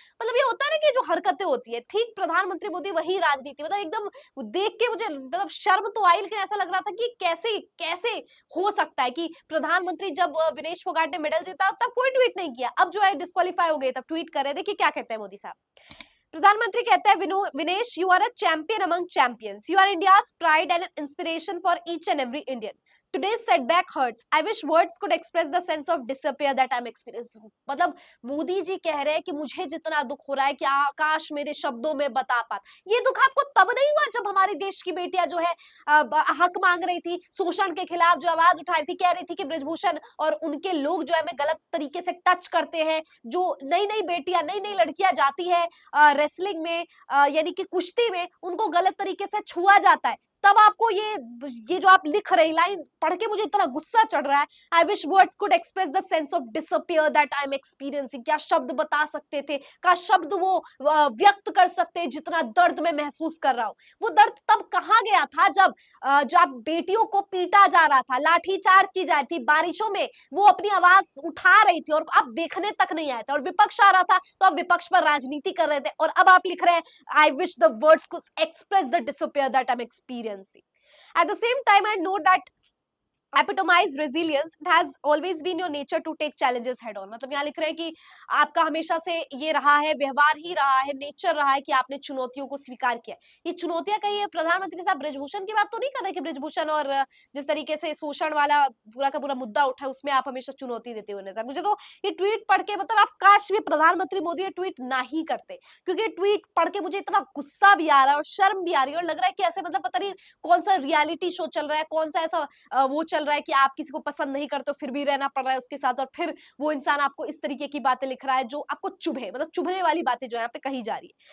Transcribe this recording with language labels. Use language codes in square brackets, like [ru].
[hi] मतलब ये होता है ना कि जो हरकतें होती है, ठीक प्रधानमंत्री मोदी वही राजनीति, मतलब एकदम देख के मुझे मतलब शर्म तो आई, लेकिन ऐसा लग रहा था कि कैसे कैसे हो सकता है कि प्रधानमंत्री जब विनेश फोगाट ने मेडल जीता तब कोई ट्वीट नहीं किया, अब जो है डिस्क्वालीफाई हो गए तब ट्वीट कर रहे हैं। देखिए क्या कहते हैं मोदी साहब। प्रधानमंत्री कहते हैं, [en] Vinesh, you are a champion among champions, you are India's pride and inspiration for each and every Indian. Today's setback hurts. I wish words could express the sense of despair that I'm experiencing. [hi] मतलब मोदी जी कह रहे हैं कि मुझे जितना दुख हो रहा है कि आकाश मेरे शब्दों में बता पाता। ये दुख आपको तब नहीं हुआ जब हमारे देश की बेटियां जो है हक मांग रही थी, शोषण के खिलाफ जो आवाज उठा रही थी, कह रही थी कि ब्रिजभूषण और उनके लोग जो है हमें गलत तरीके से टच करते हैं। जो नई नई बेटियां, नई नई लड़कियां जाती है रेसलिंग में, यानी कि कुश्ती में, उनको गलत तरीके से छुआ जाता है, तब आपको ये जो आप लिख रहे लाइन पढ़ के मुझे इतना गुस्सा चढ़ रहा है। [en] I wish words could express the sense of disappear that I am experiencing. [hi] क्या शब्द बता सकते थे, क्या शब्द वो व्यक्त कर सकते हैं जितना दर्द मैं महसूस कर रहा हूँ। वो दर्द तब कहाँ गया था जब जब बेटियों को पीटा जा रहा था, लाठी चार्ज की जा रही थी, बारिशों में वो अपनी आवाज उठा रही थी और आप देखने तक नहीं आए थे, और विपक्ष आ रहा था तो आप विपक्ष पर राजनीति कर रहे थे, और अब आप लिख रहे हैं [en] I wish the words could express the despair that I'm experiencing. At the same time, I know that epitomize resilience. It has always been your nature to take challenges head on. [hi] मतलब यहाँ लिख रहे हैं कि आपका हमेशा से ये रहा है, व्यवहार ही रहा है, नेचर रहा है कि आपने चुनौतियों को स्वीकार किया। ये चुनौतियां कही है, प्रधानमंत्री साहब ब्रिजभूषण की बात तो नहीं कर रहे कि ब्रिजभूषण और जिस तरीके से शोषण वाला पूरा का पूरा मुद्दा उठा है उसमें आप हमेशा चुनौती देते हुए नजर। मुझे तो ये ट्वीट पढ़ के मतलब आप काश भी प्रधानमंत्री मोदी ये ट्वीट ना ही करते, क्योंकि ट्वीट पढ़ के मुझे इतना गुस्सा भी आ रहा है और शर्म भी आ रही है, और लग रहा है कि ऐसे मतलब पता नहीं कौन सा रियलिटी शो चल रहा है, कौन सा ऐसा वो चल रहा है कि आप किसी को पसंद नहीं करते हो फिर भी रहना पड़ रहा है उसके साथ, और फिर वो इंसान आपको इस तरीके की बातें लिख रहा है जो आपको चुभे, मतलब चुभने वाली बातें जो है यहाँ पे कही जा रही है।